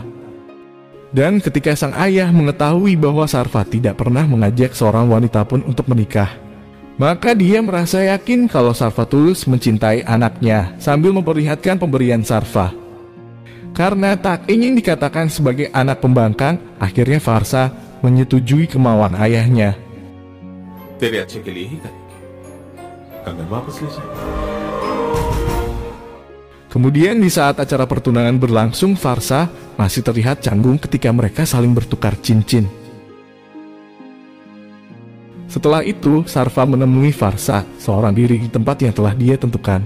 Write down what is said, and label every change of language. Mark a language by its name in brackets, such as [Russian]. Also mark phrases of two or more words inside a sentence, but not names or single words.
[Indonesian] Dan ketika sang ayah mengetahui bahwa Sarfa tidak pernah mengajak seorang wanita pun untuk menikah, Maka dia merasa yakin kalau Sarfa tulus mencintai anaknya sambil memperlihatkan pemberian Sarfa. Karena tak ingin dikatakan sebagai anak pembangkang, akhirnya Farsa menyetujui kemauan ayahnya. [Hindi] तेरे अच्छे के लिए ही करेंगे। कंगन वापस ले जाए। [Indonesian] Kemudian di saat acara pertunangan berlangsung, Farsa masih terlihat canggung ketika mereka saling bertukar cincin. Setelah itu, Sarfa menemui Farsa, seorang diri di tempat yang telah dia tentukan.